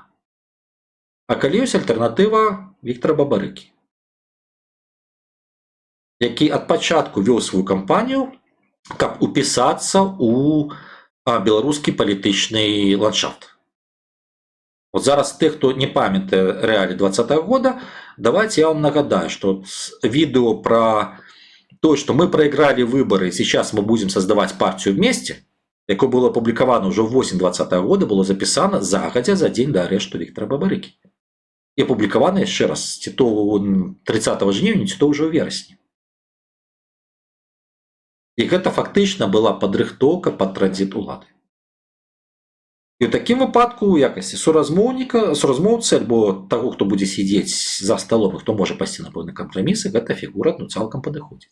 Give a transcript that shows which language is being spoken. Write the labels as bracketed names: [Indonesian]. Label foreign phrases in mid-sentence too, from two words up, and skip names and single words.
[Belarusian] А калі ёсць альтэрнатыва Віктара Бабарыкі, які ад пачатку вёў сваю кампанію, каб упісацца ў беларускі палітычны ландшафт. Вот зараз тых, хто не памятае рэаліі 2020 года, [Russian] давайте я вам [Belarusian] нагадаю, [Russian] что видео про то, что мы проиграли выборы, и сейчас мы будем создавать партию вместе, [Belarusian] якое было [Russian] опубликовано уже в осень 2020 года, было записано загадзя за день до арешту Віктора Бабарыкі. И опубликовано, еще раз, [Belarusian] ці то 30 жніўня, ці то ўжо ў верасні. І гэта фактычна была падрыхтоўка пад транзіт улады. І ў такім выпадку у якасці суразмоўцы альбо таго, хто будзе сядзець за сталом, хто можа пайсці на пэўныя кампрамісы, гэта фігура цалкам падыходзіць.